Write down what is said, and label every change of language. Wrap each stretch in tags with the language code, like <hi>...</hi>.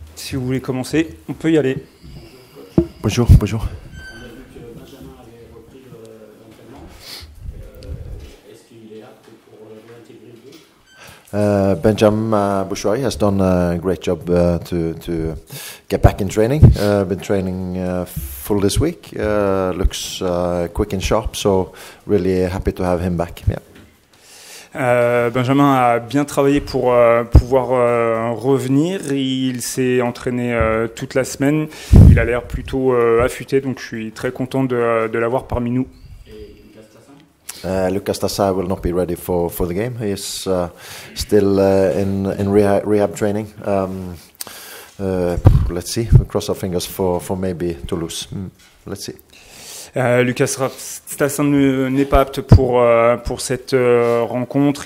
<fr>si vous voulez commencer, on peut y aller. Bonjour, bonjour. On a vu que Benjamin avait repris l'entraînement. Est-ce qu'il est apte pour réintégrer le groupe?</fr> <en>Benjamin Bouchouari has done a great job to get back in training. Been training full this week. Looks quick and sharp, so really happy to have him back. Yeah.</en> <fr>Benjamin a bien travaillé pour pouvoir revenir. Il s'est entraîné toute la semaine. Il a l'air plutôt affûté, donc je suis très content de l'avoir parmi nous. Et Lucas Tassin?</fr> <en>Lucas Tassa will not be ready for the game. He is still in rehab training. Let's see. We cross our fingers for maybe Toulouse. Let's see.</en> <fr>Lucas Tassin n'est pas apte pour cette rencontre.</fr>